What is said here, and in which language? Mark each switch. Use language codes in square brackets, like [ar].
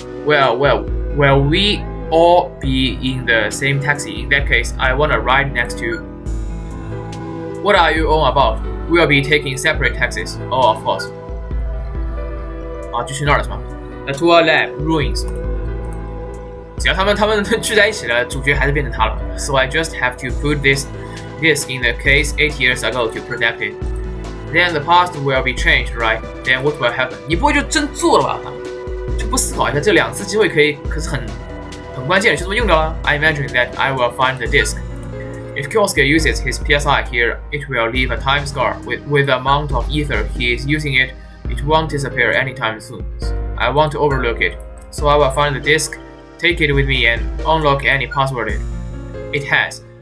[en] Well, we all be in the same taxi. In that case, I want to ride next to. What are you on about? We'll be taking separate taxis. Oh, of course. [zh] 就去那儿了是吗 ？ [en] The tour lab ruins. [zh] 只要他们聚在一起了，主角还是变成他了。 [en] So I just have to put this in the case 8 years ago to protect it. Then the past will be changed, right? Then what will happen? [zh] 你不会就真做了吧？就不思考一下，这2次机会可是很关键的，就这么用掉了。 [en] I imagine that I will find the disc. If Kyosuke uses his PSI here, it will leave a time scar. With the amount of ether he is using it won't disappear anytime soon. I want to overlook it, so I will find the disc, take it with me, and unlock any password it has.